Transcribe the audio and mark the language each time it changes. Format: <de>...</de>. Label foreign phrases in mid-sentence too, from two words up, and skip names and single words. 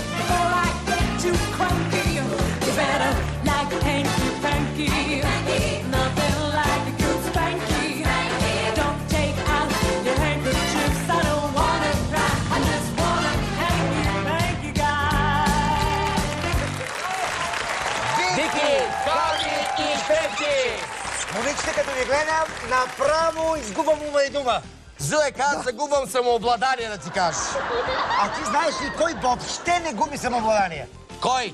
<en>Before I get too cranky, you better like hanky panky. Nothing like a good spanky. Don't take out your handkerchiefs. I don't wanna cry. I just wanna hanky panky guy.</en> <bg>Бики, Ками и Бети. Момичета, като ви гледам, направо изгубвам ума и дума. Зуек, аз загубвам самообладание, да ти кажеш. А ти знаеш ли кой въобще не губи самообладание? Кой?</bg>